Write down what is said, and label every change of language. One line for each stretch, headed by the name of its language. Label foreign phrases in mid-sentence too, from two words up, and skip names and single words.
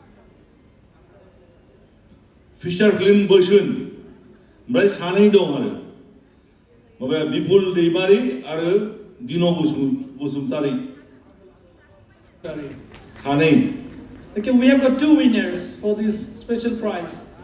English: Fisher Film Version.
Bodo: ओमफ्राय सानै दं आरो माबाया बिपुल दैमारि आरो दिनो बसुमतारि सानै
English: Okay, we have got 2 winners for this special prize.